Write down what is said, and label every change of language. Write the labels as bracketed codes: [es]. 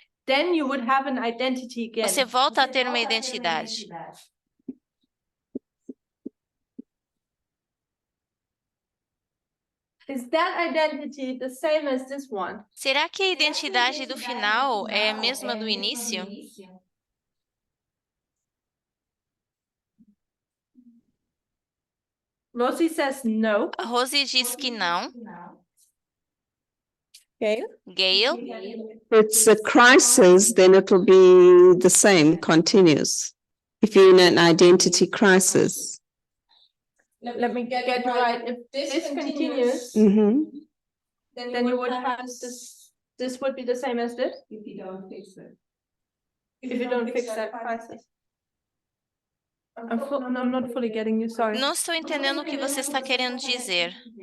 [en] Then you would have an identity again. [pt] Você volta a ter uma identidade. [en] Is that identity the same as this one? [pt] Será que a identidade do final é a mesma do início? [en] Rosie says no. [pt] A Rose diz que não. [en] Okay. Gail? It's a crisis, then it will be the same, continuous. If you're in an identity crisis. Let me get it right. If this continues, Mhm. then you would have this. This would be the same as this. If you don't fix it. If you don't fix that crisis. I'm not fully getting you. Sorry. [pt] Não estou entendendo o que você está querendo dizer.